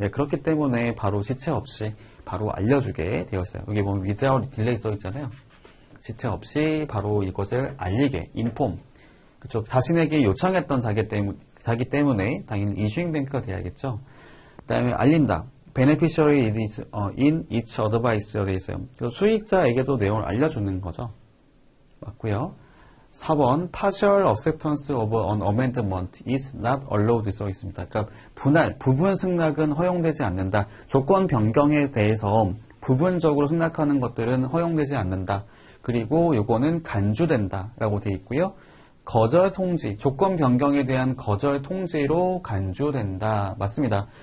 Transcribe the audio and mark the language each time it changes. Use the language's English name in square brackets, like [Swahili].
[Korean] 예, 그렇기 때문에 바로 지체 없이 바로 알려주게 되어 있어요. 여기 보면 [English] without delay [Korean] 써 있잖아요. 지체 없이 바로 이것을 알리게, inform. 그쵸? 자신에게 요청했던 자기 때문에 당연히 issuing bank가 돼야겠죠. 그 다음에 알린다. [English] beneficiary in each advice가 [Korean] 되어 있어요. 수익자에게도 내용을 알려주는 거죠. 맞고요. [English] 4번 partial acceptance of an amendment is not allowed [Korean] 써 있습니다. 그러니까 부분 승낙은 허용되지 않는다. 조건 변경에 대해서 부분적으로 승낙하는 것들은 허용되지 않는다. 그리고 요거는 간주된다 라고 되어 있고요. 거절 통지, 조건 변경에 대한 거절 통지로 간주된다. 맞습니다.